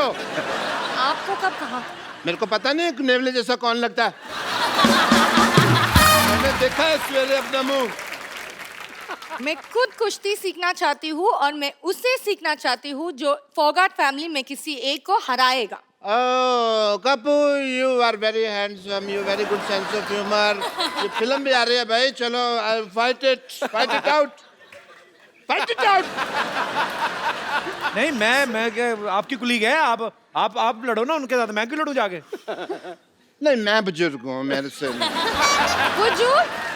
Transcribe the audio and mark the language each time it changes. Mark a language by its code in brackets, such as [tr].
[hi] आपको कब कहा? मेरे को पता नहीं नेवले जैसा कौन लगता है। मैंने देखा है सवेरे अपना मुंह। मैं खुद कुश्ती सीखना चाहती हूँ और मैं उससे सीखना चाहती हूँ जो फोगाट फैमिली में किसी एक को हराएगा। [en] Oh, Kapoor, you are very handsome. You very good sense of humor. [hi] ये फिल्म भी आ रही है भाई, चलो [en] fight it out. [hi] नहीं मैं क्या आपकी कुलीग है, आप लड़ो ना उनके साथ, मैं क्यों लड़ूं जाके? नहीं मैं बुजुर्ग हूँ, मेरे से नहीं। बुजुर्ग?